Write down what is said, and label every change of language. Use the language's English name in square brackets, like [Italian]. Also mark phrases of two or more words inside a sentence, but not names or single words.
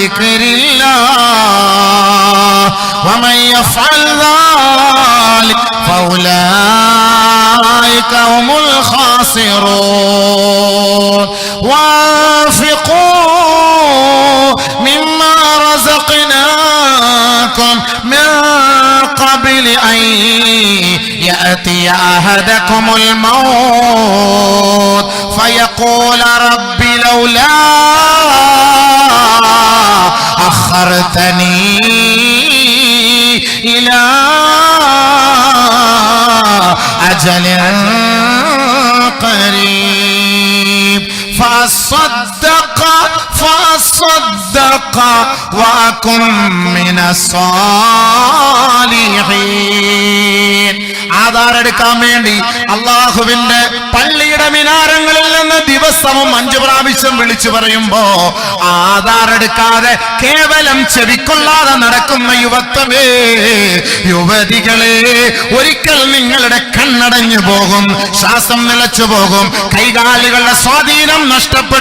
[Arabic] ذكر الله ومن يفعل ذلك فأولئك هم الخاسرون وأنفقوا مما رزقناكم من قبل أن يأتي أحدكم الموت فيقول رب لولا أخرتني إلى أجل قريب فأصدق وأكن من الصالحين. [Malayalam] ആധാർ എടുക്കാൻ വേണ്ടി അള്ളാഹുവിന്റെ പള്ളിയുടെ മിനാരങ്ങളിൽ നിന്ന് ദിവസവും 5 പ്രാവശ്യം വിളിച്ചു പറയുമ്പോ ആധാർ എടുക്കാതെ കേവലം ചെവിക്കൊള്ളാതെ നടക്കുന്ന യുവത്വമേ, യുവതികളെ, ഒരിക്കൽ നിങ്ങളുടെ കണ്ണടഞ്ഞു പോകും, ശ്വാസം നിലച്ചു പോകും, കൈകാലുകളുടെ സ്വാധീനം നഷ്ടപ്പെടും.